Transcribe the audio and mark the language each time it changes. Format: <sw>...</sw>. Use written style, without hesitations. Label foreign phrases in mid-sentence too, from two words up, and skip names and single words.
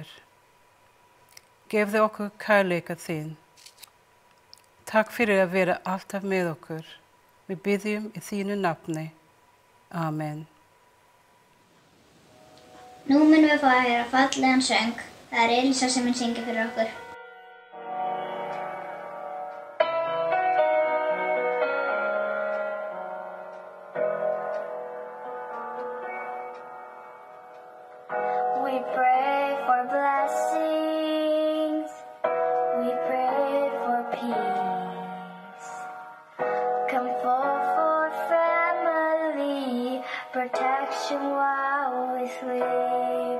<is>Gefðu okkur kærleika þín. Takk fyrir að vera alltaf með okkur. Við biðjum í þínu nafni. Amen. Nú munum við fá að heyra fallegan söng. Það Elísa sem mun syngja fyrir okkur.</is> <en>We pray for blessings, we pray for peace, comfort for family, protection while we sleep.</en>